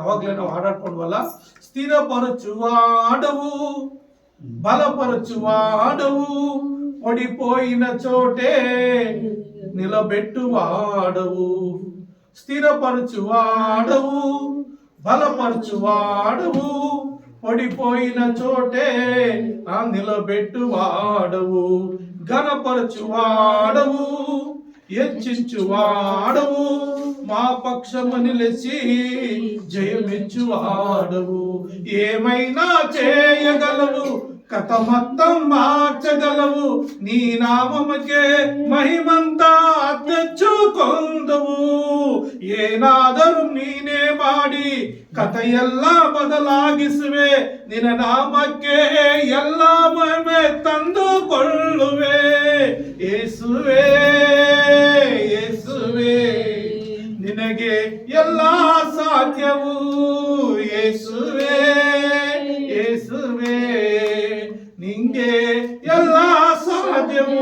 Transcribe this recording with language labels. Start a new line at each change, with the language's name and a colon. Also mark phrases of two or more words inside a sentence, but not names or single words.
Kannada: ಅವಾಗ್ಲೇ ನಾವು ಹಾಡಾಡ್ಕೊಂಡ್ವಲ್ಲ,
Telugu: స్థిరపరచువ ఆడవు, బలపరచువ ఆడవు, ఒడిపోయిన చోటే నిలబెట్టువ ఆడవు. స్థిరపరచువ ఆడవు, బలపరచువ ఆడవు, పడిపోయిన చోటే నిలబెట్టువాడవు, ఘనపరచువాడవు, హెచ్చించువాడవు, మా పక్షము నిలిచి జయమిచ్చువాడవు. ఏమైనా చేయగలవు, కథ మొత్తం మార్చగలవు, నీ నామముకే మహిమంతా తెచ్చుకొందువు.
Kannada: ಏನಾದರೂ ನೀನೇ ಮಾಡಿ ಕಥ ಎಲ್ಲ ಬದಲಾಗಿಸುವೆ, ನಿನ್ನ ನಾಮಕ್ಕೆ ಎಲ್ಲ ಮಹಿಮೆ ತಂದುಕೊಳ್ಳುವೆ. ಯೇಸುವೇ ಯೇಸುವೇ, ನಿನಗೆ ಎಲ್ಲ ಸಾಧ್ಯವು ಯೇಸುವೇ ಯೇಸುವೇ, ನಿಂಗೆ ಎಲ್ಲ ಸಾಧ್ಯವು.